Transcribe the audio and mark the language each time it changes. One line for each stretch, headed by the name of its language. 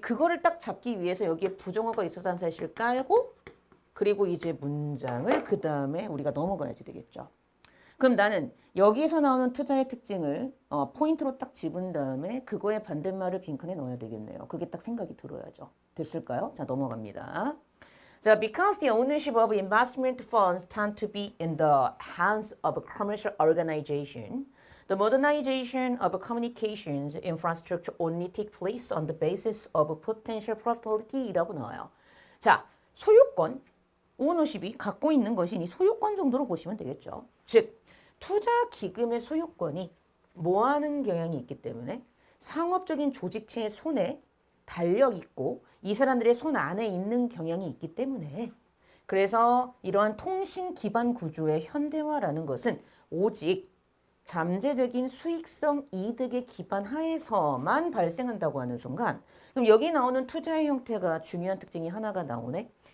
Korean: 그거를 딱 잡기 위해서 여기에 부정어가 있었다는 사실을 깔고 그리고 이제 문장을 그 다음에 우리가 넘어가야지 되겠죠. 그럼 나는 여기에서 나오는 투자의 특징을 포인트로 딱 집은 다음에 그거의 반대말을 빈칸에 넣어야 되겠네요. 그게 딱 생각이 들어야죠. 됐을까요? 자, 넘어갑니다.
English: 자, because the ownership of investment funds tend to be in the hands of a commercial organization, the modernization of communications infrastructure only take place on the basis of potential profitability
Korean: 라고 나와요. 자, 소유권, 오너십이 갖고 있는 것이 이 소유권 정도로 보시면 되겠죠. 즉, 투자 기금의 소유권이 뭐하는 경향이 있기 때문에 상업적인 조직체의 손에 달력 있고 이 사람들의 손 안에 있는 경향이 있기 때문에 그래서 이러한 통신 기반 구조의 현대화라는 것은 오직 잠재적인 수익성 이득의 기반 하에서만 발생한다고 하는 순간 그럼 여기 나오는 투자의 형태가 중요한 특징이 하나가 나오네.